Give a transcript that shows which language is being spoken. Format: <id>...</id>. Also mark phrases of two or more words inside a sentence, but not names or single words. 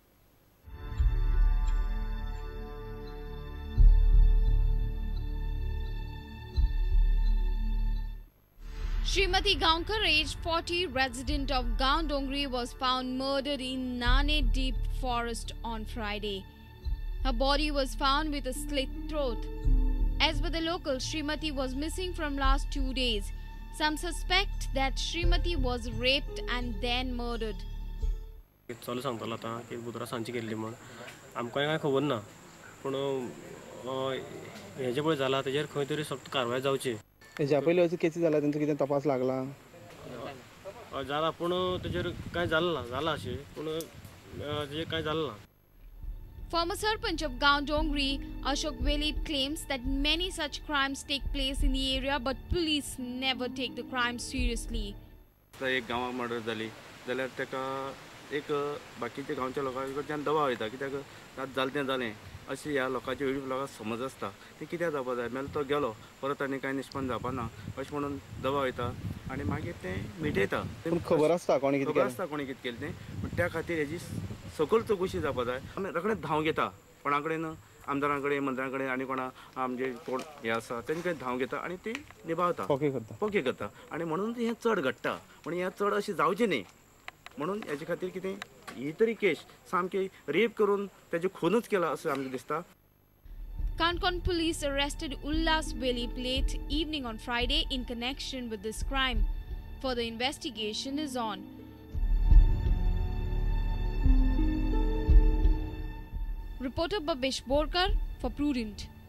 <en>Srimati Gaonkar, aged 40, resident of Gaondongri, was found murdered in Nane Deep Forest on Friday. Her body was found with a slit throat. As per the locals, Srimati was missing from last 2 days. Some suspect that Srimati was raped and then murdered.</en> <kok>चालू सांगतालो आता की बुधवारा सांची गेल्ली म्हण आमकां कांय खबर ना पूण हेजे पळय जाला तेजेर खंय तरी सक्त कारवाय जावची. हेच्या पयलीं अशें केसी जाला तेंचो कितें तपास लागला जाला पूण तेजेर कांय जालें ना जाला अशें पूण तेजेर कांय जालें ना.</kok> <en>Former Sarpanch of Gaondongri, Ashok Velip, claims that many such crimes take place in the area but police never take the crime seriously.</en> <kok>एक गांवांत मर्डर जाली जाल्यार ताका एक बाकीच्या गांवच्या लोकां कडच्यान दबाव येता कित्याक जालें तें जालें अशी ह्या लोकांची वेळी लोकांक समज आसता ती कित्याक जावपा जाय नाल्यार तो गेलो परत आनी कांय निश्पन्न जावपा ना अशें म्हणून दबाव येता आनी मागीर तें मिटयता. खबर आसता कोणी कितें खबर आसता कोणी कितें केलें तें पूण त्या खातीर हेजी सकल चवकशी जावपा जाय. आमी रोखडेंच धांव घेता कोणा कडेन आमदारां कडेन मंत्र्यां कडेन आनी कोणा आमचे कोण हें आसा तेंचे कडेन धांव घेता आनी ती निभावता पोके करता आनी म्हणून हें चड घडटा पूण हें चड अशें जावचें न्ही म्हणून हेचे खातीर कितें ही तरी केस सामकी रेप करून तेजे खूनच केला असं आमकां दिसता.</kok> <en>Kankon police arrested Ullas Velip late evening on Friday in connection with this crime. Further investigation is on. Reporter Babesh Borkar for Prudent.</en>